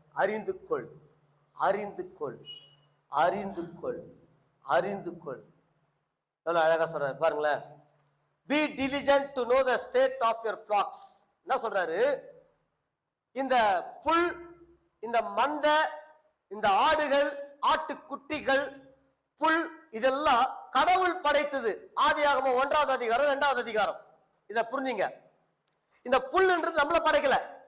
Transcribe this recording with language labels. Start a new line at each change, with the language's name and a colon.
Tamil: அறிந்து கொள், அறிந்து கொள், அறிந்து கொள், அறிந்து கொள். எவ்வளவு அழகா சொல்றாரு பாருங்களேன்.
English: Be diligent to know the state of your flocks.
Tamil: என்ன சொல்றாரு? இந்த புல், இந்த மந்தை, இந்த ஆடுகள், ஆட்டுக்குட்டிகள், புல், இதெல்லாம் கடவுள் படைத்தது. ஆதியாகமம் 1வது அதிகாரம் 2வது அதிகாரம். இத புரிஞ்சுங்க. இந்த புல்ன்றது நம்மள படைக்கல.